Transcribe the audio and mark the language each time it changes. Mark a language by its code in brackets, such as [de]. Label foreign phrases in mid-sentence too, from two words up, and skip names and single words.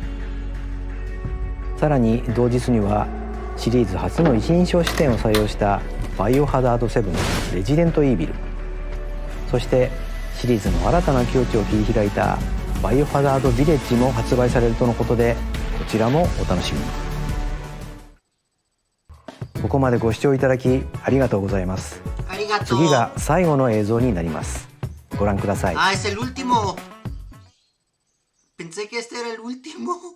[ja] さらに同日にはシリーズ初の一人称視点を採用したバイオハザード7レジデントイービル、そしてシリーズの新たな境地を切り開いたバイオハザードビレッジも発売されるとのことで、こちらもお楽しみに。ここまでご視聴いただきありがとうございます。ありがとう。次が最後の映像になります。ご覧ください。 [es] Ah, es el último. Pensé que este era el último.